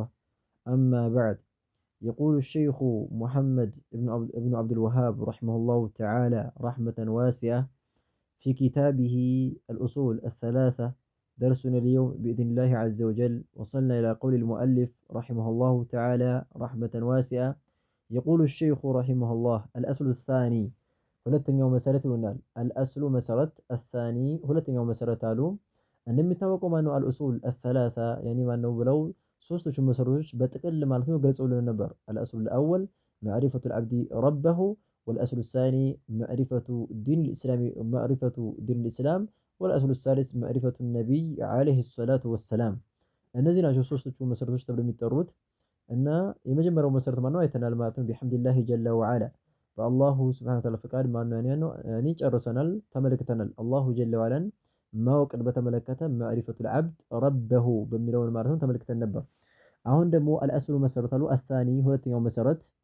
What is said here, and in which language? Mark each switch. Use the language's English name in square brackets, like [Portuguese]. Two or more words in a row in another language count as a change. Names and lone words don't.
[Arabic] أما بعد يقول الشيخ محمد بن عبد الوهاب رحمه الله تعالى رحمة واسعة في كتابه الأصول الثلاثة درسنا اليوم بإذن الله عز وجل وصلنا إلى قول المؤلف رحمه الله تعالى رحمة واسعة يقول الشيخ رحمه الله الأصل الثاني [Amharic] ሁለተኛው መሰረት ይሆናል [Arabic] الأصل መሰረት الثاني [Amharic] ሁለተኛው መሰረት አሉ እንደሚታወቀው ማነው [Arabic] الأصول الثلاثة يعني [Amharic] ማነው ብለው ሶስቶቹ መሰረቶች በጥቅል ማለት ነው ገልጸውልን ነበር [Arabic] الأصل الأول معرفة العبد ربه والأصل الثاني معرفة دين الإسلام والأصل الثالث معرفة النبي عليه الصلاة والسلام [Amharic] እነዚህ ናቸው ሶስቶቹ መሰረቶች ተብለው የሚጠሩት እና የመጀመሪያው መሰረት ማነው አይተናል ማለት ነው [Arabic] بحمد الله جل وعلا [Amharic] በአላሁ [Arabic] سبحانه وتعالى [Amharic] ፍቃድ ማነው ያኔ ጨርሰናል ተመልክተናል [Arabic] الله جل وعلا [Amharic] ማወቅን በተመለከተ [Arabic] معرفة العبد ربه [Amharic] በሚለውን ማለት ነው ተመልክተን ነበር አሁን ደግሞ አልአስሉ መሰረት አሉ አሳኒ ሁለተኛው መሰረት